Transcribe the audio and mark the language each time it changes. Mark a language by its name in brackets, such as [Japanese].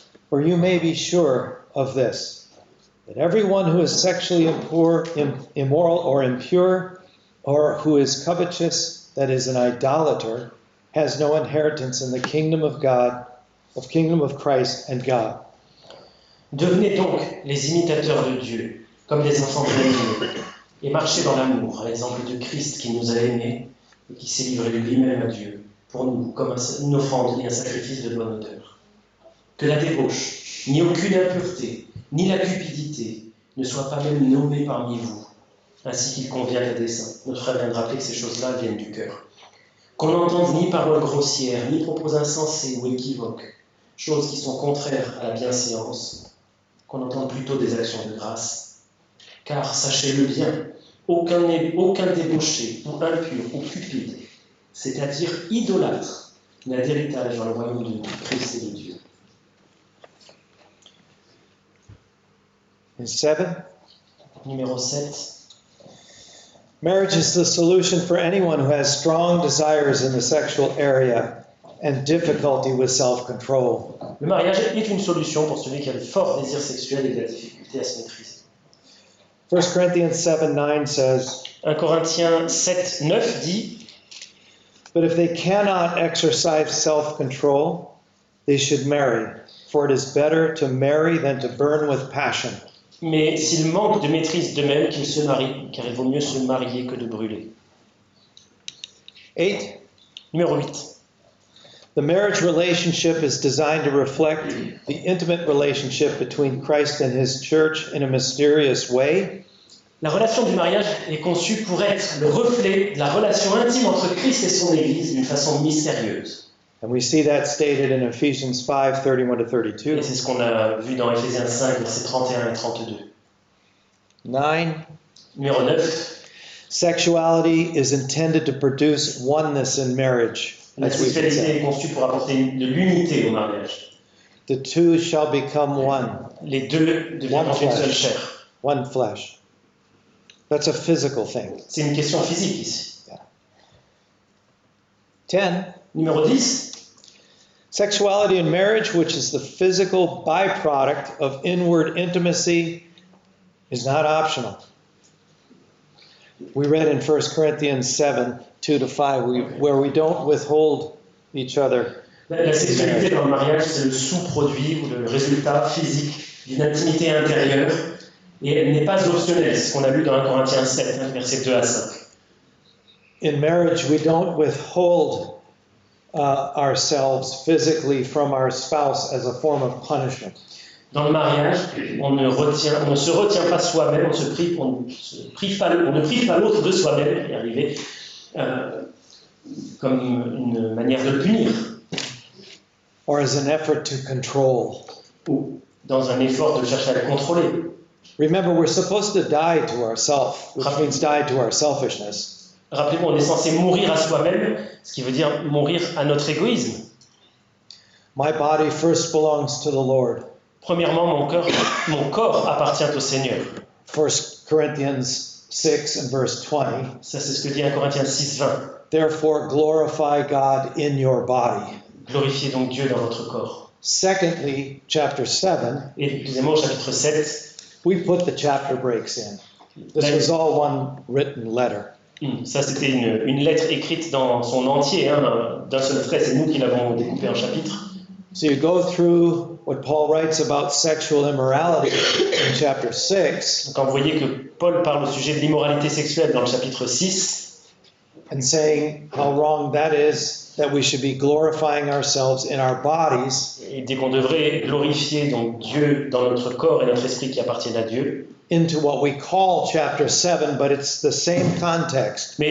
[English] For you may be sure of this, that everyone who is sexually immoral or impure, or who is covetous, that is an idolater, has no inheritance in the kingdom of God, kingdom of Christ and God. [French] Devenez donc les imitateurs de Dieu, comme des enfants bien-aimés, et marchez dans l'amour, à l'exemple de Christ qui nous a aimés et qui s'est livré lui-même à Dieu, pour nous, comme une offrande et un sacrifice de bonne odeur. Que la débauche, ni aucune impureté, ni la cupidité ne soient pas même nommées parmi vous, ainsi qu'il convient à des saints. Notre frère vient de rappeler que ces choses-là viennent du cœur. Qu'on n'entende ni paroles grossières, ni propos insensés ou équivoques, choses qui sont contraires à la bienséance, qu'on entende plutôt des actions de grâce. Car, sachez-le bien, aucun débauché ou impur ou cupide, c'est-à-dire idolâtre, n'a d'héritage dans le royaume de Christ et de Dieu. [English] And 7. [French] Numéro 7. [English] Marriage is the solution for anyone who has strong desires in the sexual area and difficulty with self-control. [French] Le mariage est une solution pour celui qui a de forts désirs sexuels et de la difficulté à se maîtriser. [English] 1 Corinthians 7:9 says, [French] 1 Corinthiens 7, 9 dit, [English] but if they cannot exercise self-control, they should marry, for it is better to marry than to burn with passion. [French] mais s'ils manquent de maîtrise d'eux-mêmes, qu'ils se marient, car il vaut mieux se marier que de brûler. [English] 8. [French] Numéro 8. [English] The marriage relationship is designed to reflect the intimate relationship between Christ and his church in a mysterious way. [French] La relation du mariage est conçue pour être le reflet de la relation intime entre Christ et son Église d'une façon mystérieuse. [English] And we see that stated in Ephesians 5, 31-32. [French] Et c'est ce qu'on a vu dans Éphésiens 5, versets 31 et 32. [English] 9. [French] Numéro 9. [English] Sexuality is intended to produce oneness in marriage, [French] La [English] as we've [French] sexualité [English] said. [French] est conçue pour apporter de l'unité au mariage. [English] The two shall become one, [French] Les deux deviendront une seule chair. [English] one flesh. That's a physical thing. [French] C'est une question physique ici. [English] 10. [French] Numéro 10. [English] Sexuality in marriage, which is the physical byproduct of inward intimacy, is not optional. We read in 1 Corinthians 7, 2-5, where we don't withhold each other. [French] La sexualité dans le mariage, c'est le sous-produit ou le résultat physique d'une intimité intérieure et elle n'est pas optionnelle. C'est ce qu'on a lu dans 1 Corinthiens 7, versets 2 à 5. [English] In marriage, we don't withhold ourselves physically from our spouse as a form of punishment. [French] Dans le mariage, on ne se retient pas soi-même, on ne prive pas l'autre de soi-même, y arriver, comme une manière de le punir, [English] Or as an effort to control. [French] ou dans un effort de chercher à le contrôler. [English] Remember, we're supposed to die to ourselves, which means die to our selfishness. [French] Rappelez-vous, on est censé mourir à soi-même, ce qui veut dire mourir à notre égoïsme. [English] My body first belongs to the Lord. [French] Premièrement, mon corps appartient au Seigneur. [English] 1 Corinthians 6 and verse 20. [French] Ça, c'est ce que dit 1 Corinthiens 6, 20. [English] Therefore, glorify God in your body. [French] Glorifiez donc Dieu dans votre corps. [English] Secondly, chapter 7, [French] Et deuxièmement, au chapitre 7, [English] we put the chapter breaks in. This was all one written letter. [French] ça c'était une lettre écrite dans son entier, d'un seul trait, c'est nous qui l'avons découpé en chapitres. [English] So you go through what Paul writes about sexual immorality in chapter 6, [French] Quand vous voyez que Paul parle au sujet de l'immoralité sexuelle dans le chapitre 6, [English] and saying how wrong that is, that we should be glorifying ourselves in our bodies [French] et dit qu'on devrait glorifier donc Dieu dans notre corps et notre esprit qui appartiennent à Dieu. [English] into what we call chapter 7, but it's the same context,